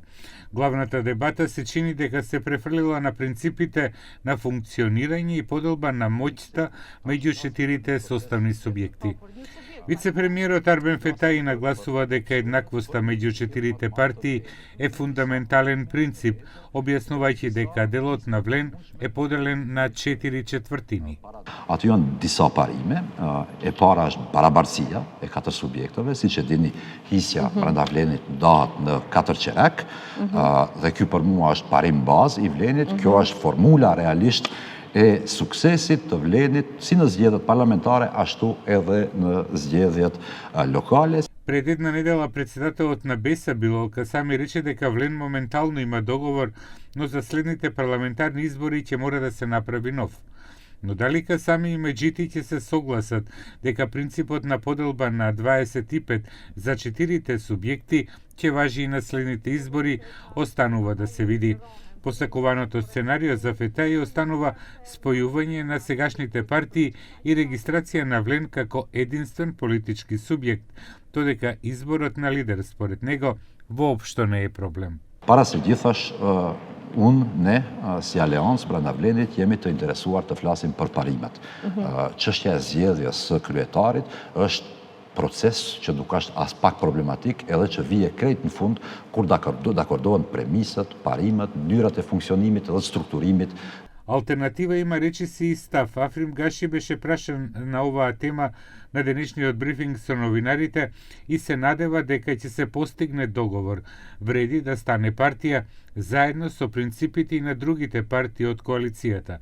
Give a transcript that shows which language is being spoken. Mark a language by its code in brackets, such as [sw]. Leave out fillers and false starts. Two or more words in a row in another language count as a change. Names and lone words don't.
[mk] Главната дебата се чини дека се префрлила на принципите на функционирање и поделба на моќта меѓу четирите составни субјекти. Вице-премиерот Арбен Фетаи нагласува дека еднаквоста меѓу четирите партии е фундаментален принцип, објаснувајќи дека делот на Влен е поделен на 4/4. [sq] Aty janë disa parime. E para është barabartësia e katër subjekteve, siç e dini, hisja brenda Vlenit ndahet në 4 qerek, dhe ky për mua është parim bazë i Vlenit. Kjo është formula realisht e suksesit të Vlenit, si në zgjedhjet parlamentare, ashtu edhe në zgjedhjet lokale. [mk] Пред една недела председателот на БЕСА Билол Касами рече дека Влен моментално има договор, но за следните парламентарни избори ќе мора да се направи нов. Но дали Касами и Меджити ќе се согласат дека принципот на поделба на 25 за четирите субјекти ќе важи и на следните избори, останува да се види. Посакуваното сценарио за Фетаи останува спојување на сегашните партии и регистрација на Влен како единствен политички субјект, додека изборот на лидер според него воопшто не е проблем. [sq] Para së gjithash, ne si aleancë brenda Vlenit jemi të interesuar të flasim për parimet. Çështja e zgjedhjes së kryetarit është proces që nuk është as pak problematik, edhe që vije krejt në fund kur dakordohen premisat, parimet, mënyrat e funksionimit dhe strukturimit. [mk] Алтернатива има речиси и став. Африм Гаши беше прашан на оваа тема на денешниот брифинг со новинарите и се надева дека ќе се постигне договор. Вреди да стане партија заедно со принципите и на другите партии од коалицијата.